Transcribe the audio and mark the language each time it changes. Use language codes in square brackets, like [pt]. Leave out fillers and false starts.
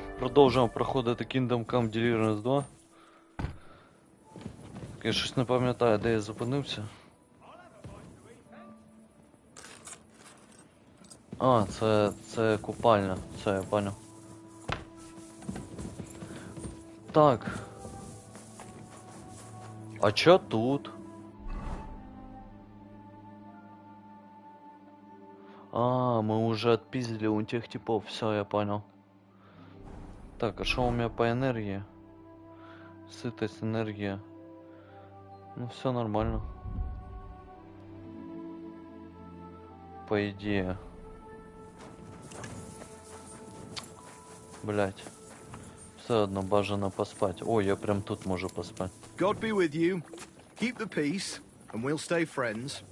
[uk] Продовжуємо проходити Kingdom Come Deliverance 2. Я щось не пам'ятаю, де я зупинився. А, це купальня, це я понял. Так. [ru] А чо тут? А, мы уже отпиздили у тех типов, все, я понял. Так, а что у меня по энергии? Сытость, энергия. Ну, все нормально. По идее. Блять. [uk] Все одно бажано поспать. Ой, я прям тут можу поспать. [en] God be with you. Keep the peace, and we'll stay friends.